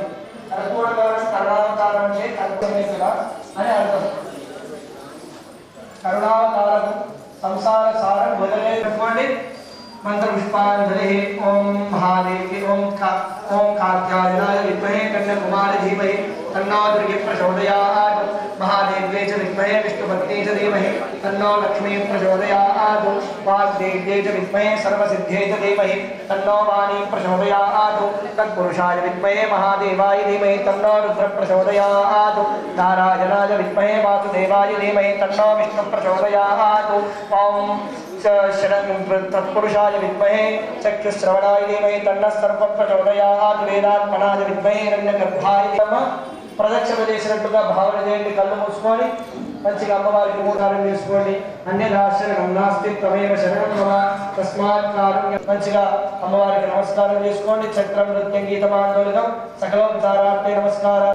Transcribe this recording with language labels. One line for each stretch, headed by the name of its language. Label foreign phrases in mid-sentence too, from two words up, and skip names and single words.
Telugu: కర్పూరగణం కర్ణావతారం అంటే కర్పూరమేశ్వర అని అర్థం. కరుణావతారం సంసార సారం వదిలేటువంటి మంత్ర పుష్పాంజలి.
Sanskrit: ఓం మహాదేవి ఓం కాత్యాయనాయ విద్మహే కన్యాకుమారి ధీమహి तन्नो दुर्गे प्रचोदयात् महादेव्यै च विद्महे विष्णुपत्न्यै च धीमहि तन्नो लक्ष्मी प्रचोदयात् वाग्देव्यै च विद्महे सर्वसिद्ध्यै च धीमहि तन्नो वाणी प्रचोदयात् तत्पुरुषाय विद्महे महादेवाय धीमहि तन्नो रुद्र प्रचोदयात् नारायणाय विद्महे वासुदेवाय धीमहि तन्नो विष्णु प्रचोदयात् ओम तत्पुरुषाय विद्महे चक्षुश्रवणाय धीमहि तन्नः सर्वं प्रचोदयात् वेदात्मनाय विद्महे हिरण्यगर्भाय धीमहि
Telugu: ప్రదక్షిణ చేసినట్టుగా భావన చేయండి. కళ్ళు మూసుకొని మంచిగా అమ్మవారికి మూడారం చేసుకోండి.
Sanskrit: అన్యదాశరణం నాస్తి త్వమేవ శరణం మమ తస్మాత్ కారుణ్యం.
Telugu: మంచిగా అమ్మవారికి నమస్కారం చేసుకోండి.
Sanskrit: చక్రం నృత్యం గీతమాందోళనం సకలోపచారార్థే నమస్కారం.